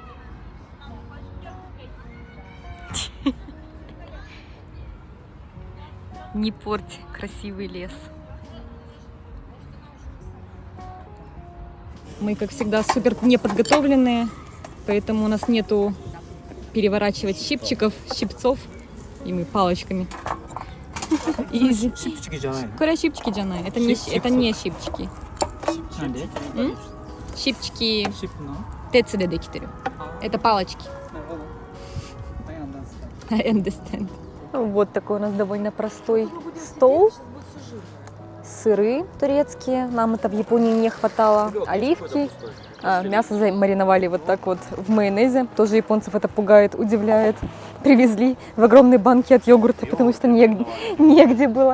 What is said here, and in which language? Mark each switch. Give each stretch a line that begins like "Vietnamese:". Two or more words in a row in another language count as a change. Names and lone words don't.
Russian: Не порть красивый лес. Мы, как всегда, супер неподготовленные, поэтому у нас нету переворачивать щипцов, и мы палочками.
Japanese: Щипчики じゃないの。
Russian: Коля щипчики джанай. Это не щипчики.
Japanese: なんで？
Russian: Щипчики
Japanese: シップの？鉄でできてる.
Russian: Это палочки.
English: なるほど。I understand. I understand.
Russian: Вот такой у нас довольно простой стол. Сыры турецкие. Нам это в Японии не хватало. Оливки. Мясо замариновали вот так вот в майонезе. Тоже японцев это пугает, удивляет. Привезли в огромной банке от йогурта, потому что негде было.